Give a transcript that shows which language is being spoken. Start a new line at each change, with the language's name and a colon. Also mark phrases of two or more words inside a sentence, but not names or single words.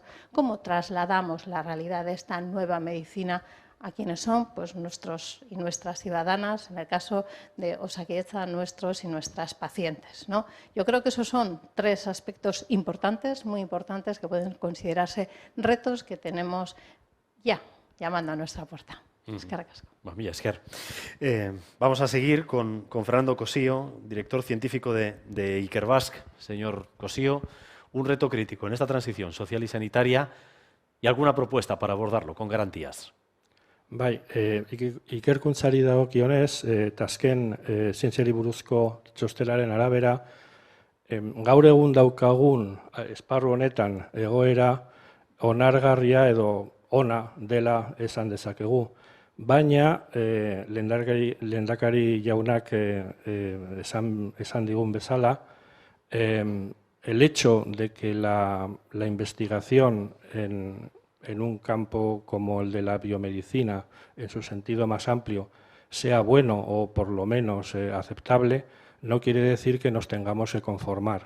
Spanish: ¿Cómo trasladamos la realidad de esta nueva medicina a quienes son pues, nuestros y nuestras ciudadanas, en el caso de Osakidetza, nuestros y nuestras pacientes, ¿no? Yo creo que esos son 3 aspectos importantes, muy importantes, que pueden considerarse retos que tenemos ya llamando a nuestra puerta.
Basque: Eskerrik asko. Mila esker.
Spanish: Vamos a seguir con Fernando Cosío, director científico de Ikerbasque. Señor Cosío, un reto crítico en esta transición social y sanitaria y alguna propuesta para abordarlo con garantías.
Basque: Bai, ikerkuntzari dagokionez, eta azken zientziari buruzko txostelaren arabera, gaur egun daukagun esparru honetan egoera onargarria edo ona dela esan dezakegu. Baina, lehendakari jaunak esan digun bezala,
Spanish: el hecho de que la investigación en un campo como el de la biomedicina, en su sentido más amplio, sea bueno o por lo menos aceptable, no quiere decir que nos tengamos que conformar.